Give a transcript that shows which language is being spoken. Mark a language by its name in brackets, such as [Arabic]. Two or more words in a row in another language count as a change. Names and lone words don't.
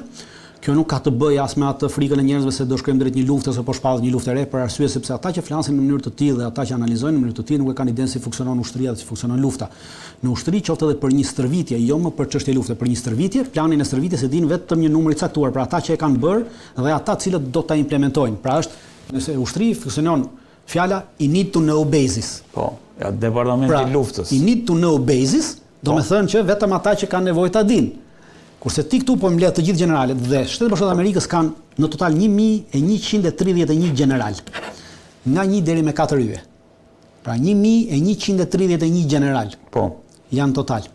[Albanian] Kjo nuk ka të bëjë as me atë frikën e njerëzve se do shkojmë drejt një lufte ose po shpallet një luftë e re, për arsye sepse ata që flasin në mënyrë të tillë dhe ata që analizojnë në mënyrë të tillë nuk e kanë idenë si funksionon ushtria dhe si funksionon lufta. Në ushtri qoftë edhe për një stërvitje, jo më për çështje lufte, për një stërvitje, planin e stërvitjes e din vetëm një numër i caktuar, pra ata që e kanë bërë dhe ata cilët do ta implementojnë. Pra është, nëse ushtri funksionon fjala [English] I need to know basis. [Albanian] Po, ja departamenti I luftës. [English] I need to know basis, [Albanian] do të thënë që vetëm ata që kanë nevojë ta dinë. Kurse ti këtu po mbledh të gjithë generalet dhe Shtetet Bashkuara të Amerikës kanë në total 1131 general. Nga 1 deri me 4 yje. Pra 1131 general. Po. Janë total.